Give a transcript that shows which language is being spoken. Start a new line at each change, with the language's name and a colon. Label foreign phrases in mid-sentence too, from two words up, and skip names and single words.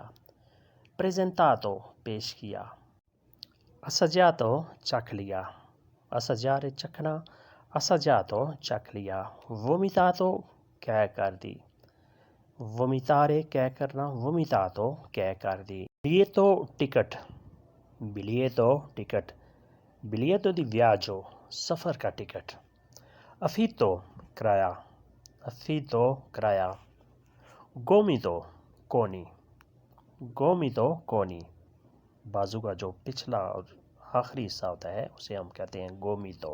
Hindi: प्रेजेंटातो पेश किया। असजातो चख लिया, assaggiare चखना, assaggiato चख लिया, vomitato कह कर दी, vomitare कह करना, vomitato कह कर दी, biglietto टिकट, biglietto टिकट,
Italian: biglietto di viaggio
Hindi: सफ़र का टिकट, affitto किराया, affitto किराया, gomito कोनी, gomito कोनी, बाजू का जो पिछला और आखिरी हिस्सा होता है उसे हम कहते हैं गोमितो।